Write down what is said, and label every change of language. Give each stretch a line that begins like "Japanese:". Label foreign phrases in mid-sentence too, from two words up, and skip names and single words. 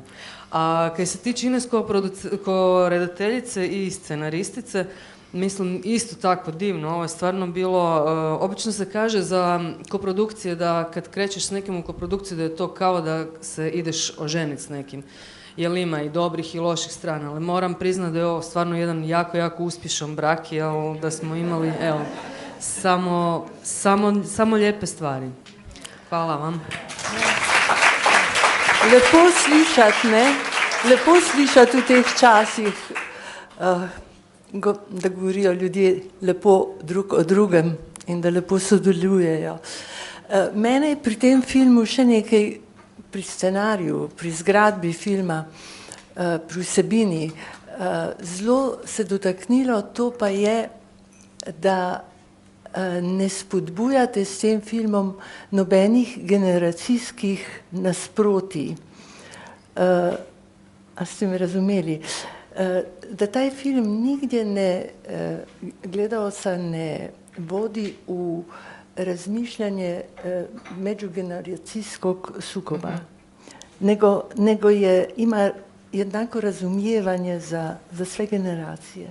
Croatian: A kad se tiče Ines kao redateljice i scenaristice, mislim isto tako divno, ovo je stvarno bilo, obično se kaže za koprodukcije da kad krećeš s nekim u koprodukciju da je to kao da se ideš oženiti s nekim, jer ima i dobrih i loših strana, ali moram priznati da je ovo stvarno jedan jako uspješan brak, jer da smo imali, evo, samo lijepe stvari. Hvala vam.
Slovenian: Lepo slišati, ne? Lepo slišati v teh časih, da govorijo ljudje lepo drug o drugem in da lepo sodelujejo. Mene je pri tem filmu še nekaj, pri scenariju, pri zgradbi filma, pri vsebini, zelo se dotaknilo, to pa je da ne spodbujate s tem filmom nobenih generacijskih nasprotij. A ste me razumeli?
Croatian: Da taj film nigdje gledalca ne vodi u razmišljanje međugeneracijskog sukoba, nego ima jednako razumijevanje za sve generacije.